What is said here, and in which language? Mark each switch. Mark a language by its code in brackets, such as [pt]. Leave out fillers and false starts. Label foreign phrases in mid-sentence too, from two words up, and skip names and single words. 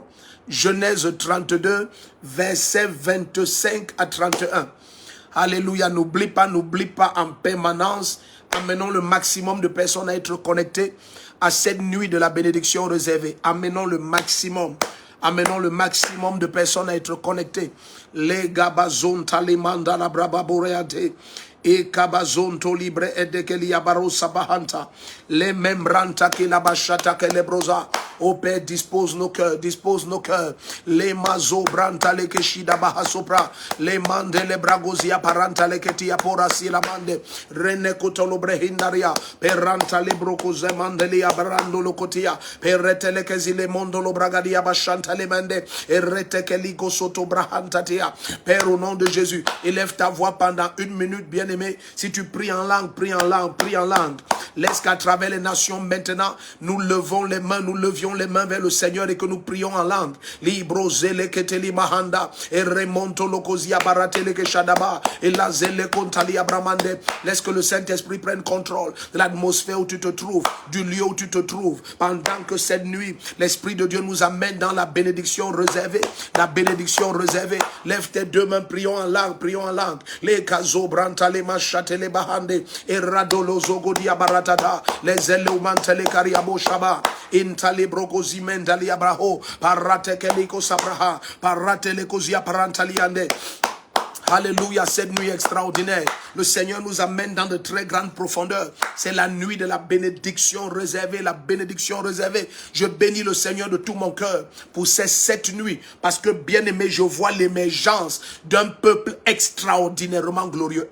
[fr] Genèse 32, versets 25 à 31. Alléluia. N'oublie pas en permanence. Amenons le maximum de personnes à être connectées à cette nuit de la bénédiction réservée. Amenons le maximum. Amenons le maximum de personnes à être connectées. Les gabazon talimanda la brababoreate. Et kabazonto libre edekeli abaro sabahanta. Les membranta ki la bachata ke le brosa. Ô Père, dispose nos cœurs, dispose nos cœurs. Les mazo branta le keshida bahasopra. Les mande le bragozia paranta le ketia porasi la mande. Rene kotolo brehindaria. Peranta le brokoze mandeli abrando lo kotia. Perrete le kezi le mondo lo bragadia bachanta le mende. Errete ke ligo soto brahanta tia. Père, au nom de Jésus, élève ta voix pendant 1 minute, bien aimé. Si tu pries en langue, prie en langue, prie en langue. Laisse qu'à travers les nations maintenant, nous levons les mains, nous levions élevions les mains vers le Seigneur et que nous prions en langue. Libro zele keteli mahanda et remonto lokozia baratele ke shadaba et la zele kontali abramande. Laisse que le Saint-Esprit prenne contrôle de l'atmosphère où tu te trouves, du lieu où tu te trouves. Pendant que cette nuit, l'Esprit de Dieu nous amène dans la bénédiction réservée. La bénédiction réservée. Lève tes deux mains, prions en langue, prions en langue. Les kazo brantale machatele bahande et radolo zogodia baratada. Les eleumantele kariabo shaba. Intale brokozi mendali abraho. Parate keliko sabraha. Parate lekozia parantaliande. Alléluia, cette nuit extraordinaire. Le Seigneur nous amène dans de très grandes profondeurs. C'est la nuit de la bénédiction réservée, la bénédiction réservée. Je bénis le Seigneur de tout mon cœur pour cette nuit. Parce que, bien aimé, je vois l'émergence d'un peuple extraordinairement glorieux.